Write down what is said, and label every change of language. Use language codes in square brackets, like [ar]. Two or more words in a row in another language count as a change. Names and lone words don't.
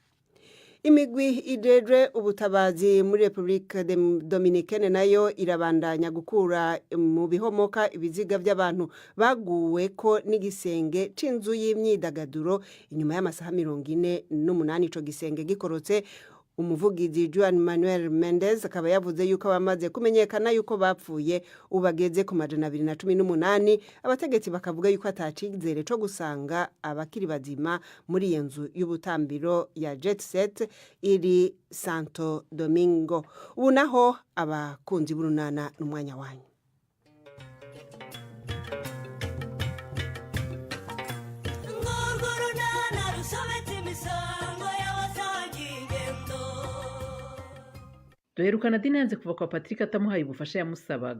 [rn] Imigwi idejwe ubutabazi muri Republika Dominikene nayo irabandanya gukura mu bihomoka ibiziga by'abantu baguwe ko n'igisenge c'inzu y'imyidagaduro inyuma y'amasaha 48 ico gisenge gikorotse. Umuvugizi Juan Manuel Mendez akaba yavuze yuko bamaze kumenyekana yuko bapfuye ubageze ku 218. Abategetsi bakavuga yuko atacizere co gusanga abakiri bazima muri iyo nzu y'ubutambiro ya Jet Set iri Santo Domingo. Ubu naho abakunzi b'urunana n'umwanya wanyu. Duherukana Dina yanze kuva kwa Patrick atamuhaye ubufasha yamusabaga.